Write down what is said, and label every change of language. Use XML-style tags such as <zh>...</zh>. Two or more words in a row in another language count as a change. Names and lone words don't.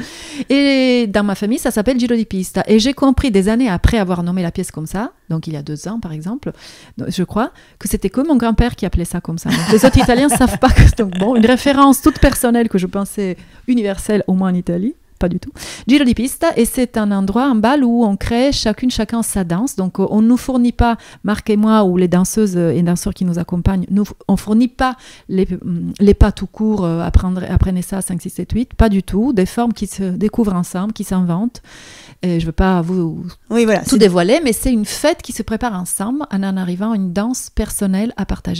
<fr>Et dans ma famille, ça s'appelle Giro di Pista. Et j'ai compris des années après avoir nommé la pièce comme ça, donc il y a 2 ans par exemple, je crois, que c'était que mon grand-père qui appelait ça comme ça. Donc, les autres Italiens ne savent pas que c'est une référence toute personnelle que je pensais universelle, au moins en Italie. Pas du tout. Giro di Pista, et c'est un endroit, un bal où on crée chacun sa danse. Donc, on ne nous fournit pas, Marc et moi, ou les danseuses et danseurs qui nous accompagnent, on ne fournit pas les pas tout court, apprenez ça, 5, 6, 7, 8. Pas du tout. Des formes qui se découvrent ensemble, qui s'inventent. Et je ne veux pas vous tout dévoiler, mais c'est une fête qui se prépare ensemble en arrivant à une danse personnelle à partager.</fr>